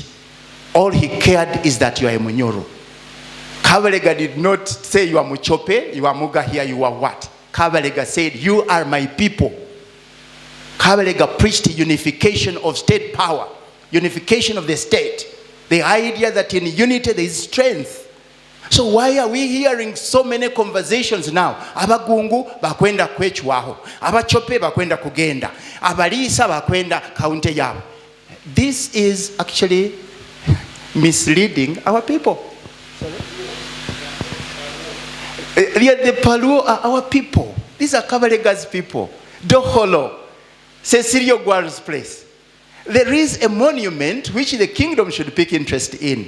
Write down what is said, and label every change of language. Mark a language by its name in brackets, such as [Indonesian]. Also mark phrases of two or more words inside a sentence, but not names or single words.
[English] All he cared is that you are a Bunyoro. Kabalega did not say you are Muchope, you are Muga here, you are what? Kabalega said, you are my people. Kabalega preached unification of state power, unification of the state. The idea that in unity there is strength. So why are we hearing so many conversations now? [Nyoro] Abagungu bakwenda kwechwaho, abachope bakwenda kugenda, abalisa bakwenda kaunte yabo. [English] This is actually misleading our people. The Paluo are our people. These are Kabalega's people. Doholo, Cecilio Guar's place. There is a monument which the kingdom should take interest in.